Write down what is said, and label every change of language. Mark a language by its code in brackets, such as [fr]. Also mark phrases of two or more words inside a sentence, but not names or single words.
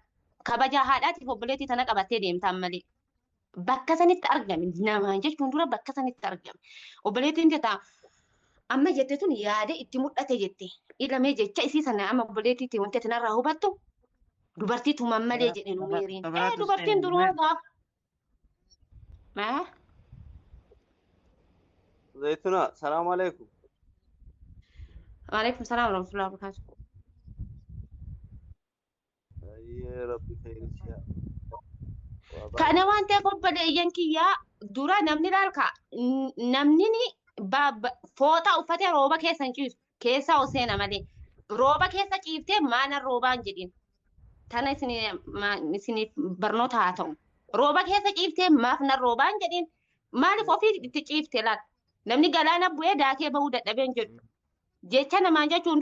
[om] Kabajaa haadhaatiif obboleettii tana qabattee deemtaan malee. Bakka sanitti argame namaan jechuun dura bakka sanitti argame. Obboleettiin jettaa amma jette tun yaada itti mul'ate jette. Ilamee jecha isii sana amma obboleettiitti wanti ati narraa hubattu dubartii tuman malee jedhe numeeriin. Dubartiin duruu gaaf. [ar] زيتونة السلام عليكم. وعليكم السلام ورحمة الله وبركاته. يا ربي خير إن شاء الله. [om] Kana waan ta'eef obboleeyyan kiyyaa dura namni laalka namni fooxaa uffatee rooba keessa hin ciisu keessaa seena malee rooba keessa ciiftee maana roobaan jedhin tana isiniif barnoota haa ta'u rooba keessa ciiftee maaf na roobaan jedhin maaliif ofii itti ciifte laata namni galaana bu'ee daakee bahuu dadhabeen jedhu jecha namaan jechuun